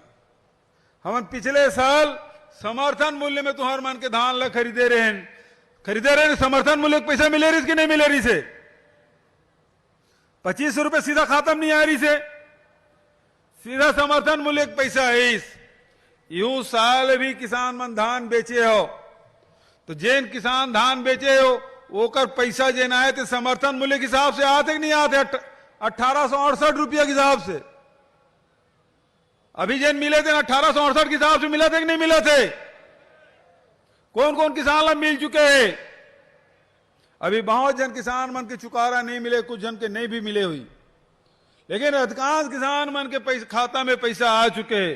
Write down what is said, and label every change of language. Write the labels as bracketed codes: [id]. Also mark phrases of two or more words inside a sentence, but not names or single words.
[hne] हम पिछले साल समर्थन मूल्य में तुम्हारे मन के धान ला खरीदे रहे समर्थन मूल्य पैसा मिले रही कि नहीं मिले रही से 25 रुपए सीधा खाता में नहीं आ रही से सीधा समर्थन मूल्य पैसा है। यू साल भी किसान मन धान बेचे हो तो जेन किसान धान बेचे हो ओकर पैसा जेन आए थे समर्थन मूल्य के हिसाब से आते कि नहीं आते 1868 रुपया के हिसाब से अभी जेन मिले थे 1868 के हिसाब से मिला थे कि नहीं मिला थे। कौन कौन किसान ला मिल चुके हैं। अभी बहुत जन किसान मन के चुकारा नहीं मिले, कुछ जन के नहीं भी मिले हुई, लेकिन अधिकांश किसान मन के पैसा खाता में पैसा आ चुके हैं।